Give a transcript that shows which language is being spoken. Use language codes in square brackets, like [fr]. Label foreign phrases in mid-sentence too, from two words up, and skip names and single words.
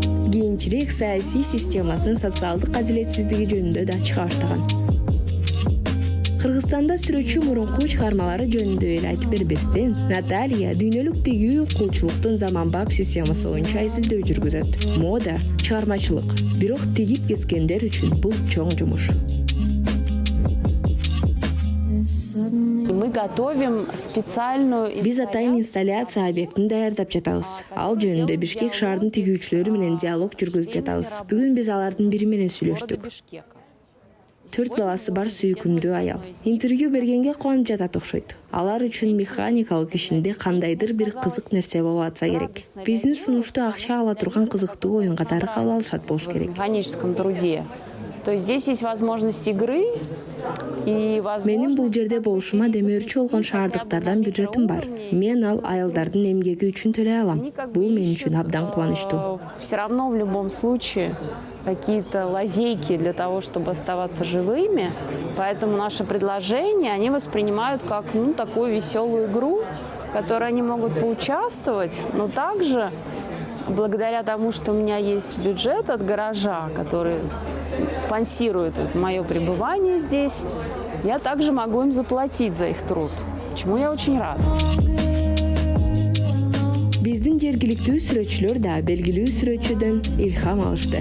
[ky] Кийинчерээк саясий системасынын социалдык адилетсиздиги жөнүндө да чыга баштаган. Кыргызстанда сүрөтчү мурунку чыгармалары жөнүндө эле айтып бербестен, Наталья дүйнөлүк тигүү кулчулуктун заманбап системасы боюнча изилдөө жүргүзөт. Мода, чыгармачылык, бирок тигип кескендер үчүн бул чоң жумуш. [ru] Мы готовим специальную... [ky] Биз атайын инсталляция объектин даярдап жатабыз. Ал жөнүндө Бишкек шаардын тигүүчүлөрү менен диалог жүргүзүп жатабыз. Бүгүн биз алардын бири менен сүйлөштүк. 4 баласы бар сүйкүмдүү аял. Интервью бергенге кубанып жатат окшойт. Алар үчүн механикалык ишинде кандайдыр бир кызык нерсе болуп атса керек. Биздин сунушту акча ала турган кызыктуу оюн катары кабыл алышат болуш керек. [ru] В механическом труде. То есть здесь есть возможность игры и возможность... [ky] Менин бул жерде болушума демөөрчү болгон шаардыктардан бюджетим бар. Мен ал аялдардын эмгеги үчүн төлөй алам. Бул мен үчүн абдан кубанычтуу. [ru] Все равно в любом случае какие-то лазейки для того, чтобы оставаться живыми. Поэтому наши предложения они воспринимают как такую веселую игру, в которой они могут поучаствовать, но также благодаря тому, что у меня есть бюджет от гаража, который спонсирует мое пребывание здесь, я также могу им заплатить за их труд, чему я очень рада. [ky] Биздин жергиликтүү сүрөтчүлөр да белгилүү сүрөтчүдөн илхам алышты.